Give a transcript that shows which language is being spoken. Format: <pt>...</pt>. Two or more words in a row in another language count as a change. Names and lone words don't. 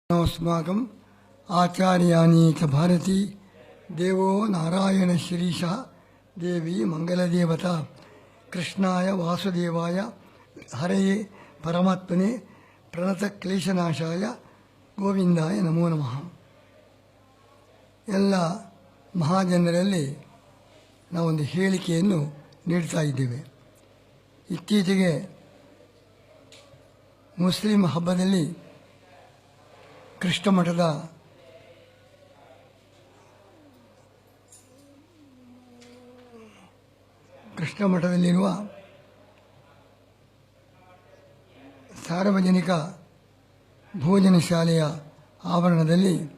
<sa>अस्माकम् आचार्याणि च भारती देवो नारायणश्रीशः देवी मंगलदेवता कृष्णाय वासुदेवाय हरये परमात्मने प्रणतक्लेशनाशाय ಗೋವಿಂದಾಯ ನಮೋ ನಮಃ.</sa> <kn>ಎಲ್ಲ ಮಹಾಜನರಲ್ಲಿ ನಾವೊಂದು ಹೇಳಿಕೆಯನ್ನು ನೀಡ್ತಾ ಇದ್ದೇವೆ. ಇತ್ತೀಚೆಗೆ ಮುಸ್ಲಿಂ ಹಬ್ಬದಲ್ಲಿ ಕೃಷ್ಣ ಮಠದಲ್ಲಿರುವ ಸಾರ್ವಜನಿಕ ಭೋಜನ ಶಾಲೆಯ ಆವರಣದಲ್ಲಿ</kn>